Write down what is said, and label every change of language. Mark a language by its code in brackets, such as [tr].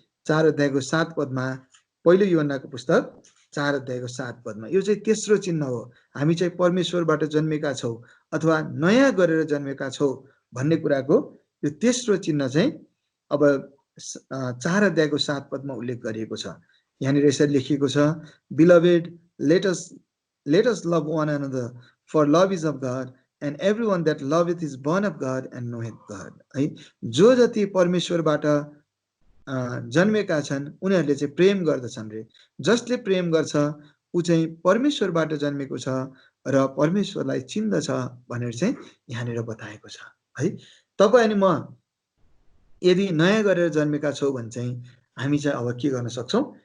[ne] 4 अध्यायको 7 पदमा, पहिलो यूहन्नाको पुस्तक 4 अध्यायको 7 पदमा, यो चाहिँ तेस्रो चिन्ह हो। हामी चाहिँ परमेश्वरबाट जन्मेका छौँ अथवा नयाँ गरेर जन्मेका छौँ भन्ने कुराको यो तेस्रो चिन्ह चाहिँ अब 4 अध्यायको 7 पदमा उल्लेख गरिएको छ। यहाँनिर यसरी लेखिएको छ, [en] Beloved let us love one another, for love is of God, and everyone that loveth is born of God and knoweth God है। [ne] जो जति परमेश्वरबाट जन्मेका छन् उनीहरूले चाहिँ प्रेम गर्दछन् रे। जसले प्रेम गर्छ ऊ चाहिँ परमेश्वरबाट जन्मेको छ र परमेश्वरलाई चिन्दछ भनेर चाहिँ यहाँनिर बताएको छ है। तपाईँ अनि म यदि नयाँ गरेर जन्मेका छौँ भने चाहिँ हामी चाहिँ अब के गर्न सक्छौँ?